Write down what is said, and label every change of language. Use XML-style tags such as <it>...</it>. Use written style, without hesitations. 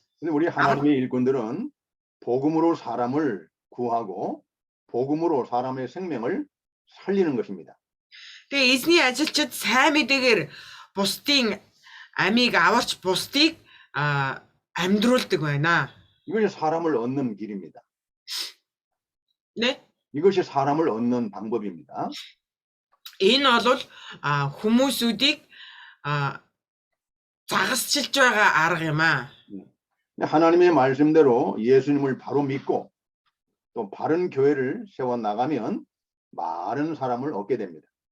<ko>근데 우리 하나님의 일꾼들은 복음으로 사람을 구하고 복음으로 사람의 생명을 살리는 것입니다.</ko> <mn>Тэгээ эзний ажилчид сайн мэдээгээр бусдын амийг аварч бусдыг амьдруулдаг байна.</mn> <ko>이것이 사람을 얻는 길입니다. 네? 이것이 사람을 얻는 방법입니다.</ko> <mn>Энэ бол хүмүүсүүдийг загасчилж байгаа арга юм аа.</mn> <ko>하나님의 말씀대로 예수님을 바로 믿고 또 바른 교회를 세워 나가면 많은 사람을 얻게 됩니다.</ko>